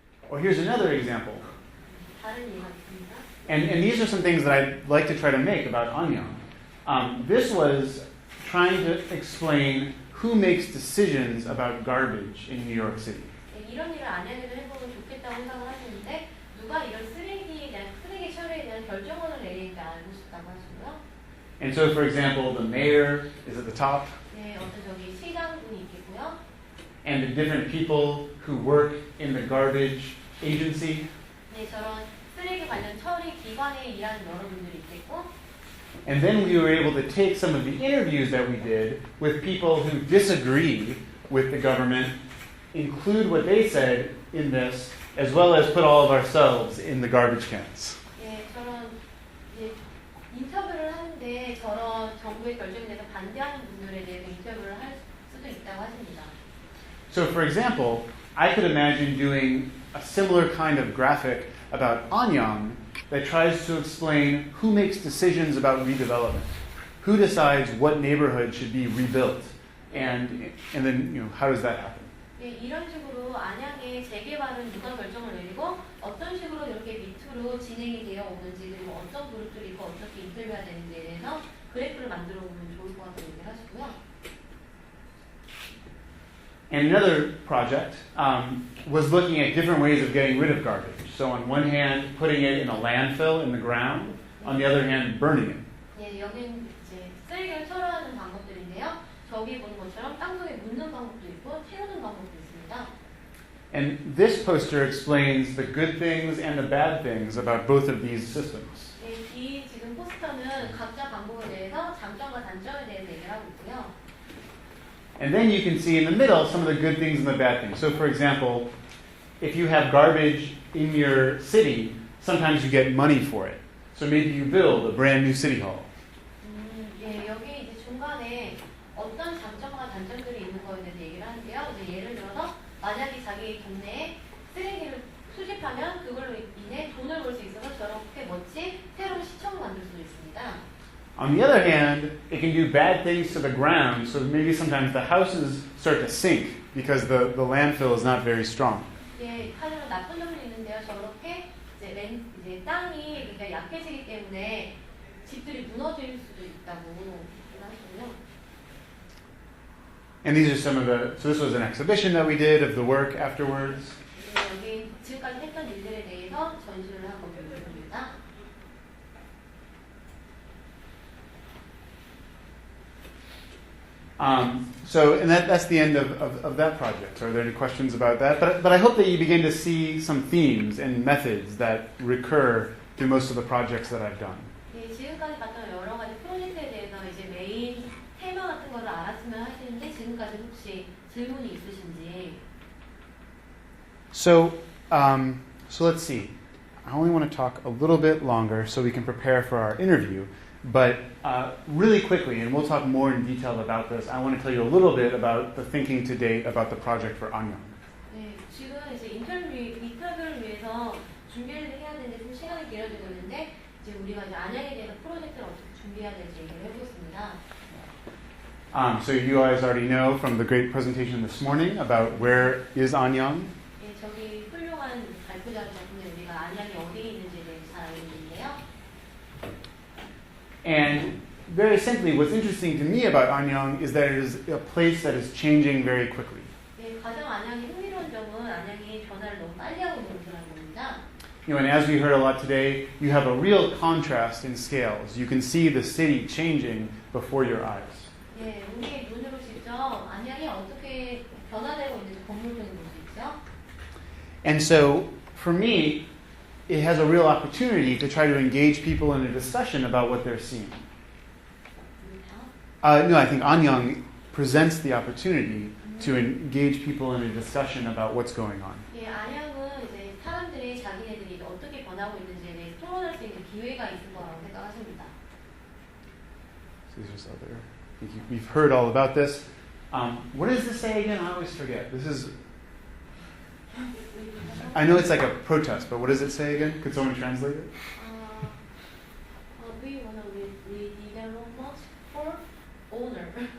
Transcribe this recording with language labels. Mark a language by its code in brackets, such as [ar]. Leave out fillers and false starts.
[en] Or here's another example. [ko] 다른 예가 있습니다. [en] And these are some things that I'd like to try to make about Anyang. This was trying to explain who makes decisions about garbage in New York City. [ko] 이런 일을 안양에서 해보면 좋겠다고 생각을 하시는데 누가 이런 쓰레기 처리에 대한 결정권을 내릴지 알고 싶다고 하시고요. [en] And so, for example, the mayor is at the top. [ko] 네, 어떤 저기 시장분이 있겠고요. [en] And the different people who work in the garbage agency. [ko] 네, 저런 쓰레기 관련 처리 기관에 일하는 여러분들이 있겠고. [en] And then we were able to take some of the interviews that we did with people who disagree with the government, include what they said in this, as well as put all of ourselves in the garbage cans. [ko] 네, 저런 인터뷰를 하는데 저런 정부의 결정에 대해서 반대하는 분들에 대해서 인터뷰를 할 수도 있다고 하십니다. [en] So, for example, I could imagine doing a similar kind of graphic about Anyang that tries to explain who makes decisions about redevelopment, who decides what neighborhood should be rebuilt, and then how does that happen? [ko] 네, 이런 식으로 안양의 재개발은 누가 결정을 내리고 어떤 식으로 이렇게 밑으로 진행이 되어 오는지 그리고 어떤 그룹들이 있고 어떻게 인터뷰해야 되는지에 대해서 그래프를 만들어 보면 좋을 것 같다고 얘기를 하시고요. [en] And another project was looking at different ways of getting rid of garbage. So on one hand, putting it in a landfill in the ground. On the other hand, burning it. [ko] 네, 여기는 이제 쓰레기를 처리하는 방법들인데요. 저기 보는 것처럼 땅속에 묻는 방법도 있고 태우는 방법도 있습니다. [en] And this poster explains the good things and the bad things about both of these systems. [ko] 네, 이 지금 포스터는 각자 방법에 대해서 장점과 단점에 대해서 얘기를 하고 있고요. [en] And then you can see in the middle some of the good things and the bad things. So for example, if you have garbage in your city, sometimes you get money for it. So maybe you build a brand new city hall. [ko] 예, 여기 이제 중간에 어떤 장점과 단점들이 있는 거에 대해서 얘기를 하는데요. 이제 예를 들어서 만약에 자기 동네에 쓰레기를 수집하면 그걸로 인해 돈을 벌 수 있어서 저렇게 멋진 새로운 시청을 만들 수도 있습니다. [en] On the other hand, it can do bad things to the ground, so maybe sometimes the houses start to sink because the landfill is not very strong. [ko] 예, 하지만 나쁜 점이 있는데요. 저렇게 이제 땅이 그러니까 약해지기 때문에 집들이 무너질 수도 있다고 하시고요. [en] And these are some of so this was an exhibition that we did of the work afterwards. [ko] 네, 여기 지금까지 했던 일들에 대해서 전시를 하고 있습니다. [en] And that's the end of that project. Are there any questions about that? But I hope that you begin to see some themes and methods that recur through most of the projects that I've done. [ko] 네, 지금까지 봤던 여러 가지 프로젝트에 대해서 이제 메인 테마 같은 거를 알았으면 하시는데 지금까지 혹시 질문이 있으신지. [en] So let's see. I only want to talk a little bit longer so we can prepare for our interview. But really quickly, and we'll talk more in detail about this, I want to tell you a little bit about the thinking to date about the project for Anyang. [ko] 네, 지금 이제 인터뷰를 위해서 준비를 해야 되는데 좀 시간이 길어지고 있는데 이제 우리가 이제 안양에 대해서 프로젝트를 어떻게 준비해야 될지 얘기를 해보겠습니다. [en] So you guys already know from the great presentation this morning about where is Anyang. [ko] 네, 저기 훌륭한 발표자 덕분에 우리가 안양이 어디에 있는지에 대해서 잘 알고 있는데요. [en] And very simply, what's interesting to me about Anyang is that it is a place that is changing very quickly. [ko] 네, 가장 안양이 흥미로운 점은 안양이 변화를 너무 빨리 하고 있는 것이라는 겁니다. [en] And as we heard a lot today, you have a real contrast in scales. You can see the city changing before your eyes. [ko] 네, 우리의 눈으로 직접 안양이 어떻게 변화되고 있는지 건물들을 볼 수 있죠. [en] And so, for me, it has a real opportunity to try to engage people in a discussion about what they're seeing. No, I think Anyang presents the opportunity to engage people in a discussion about what's going on. [ko] 예, 안양은 이제 사람들이 자기네들이 어떻게 변하고 있는지에 대해 토론할 수 있는 기회가 있을 거라고 생각하십니다. [en] So these are other. We've heard all about this. What does this say again? I always forget. This is. I know it's like a protest, but what does it say again? Could someone translate it? We want to redevelopment for owner.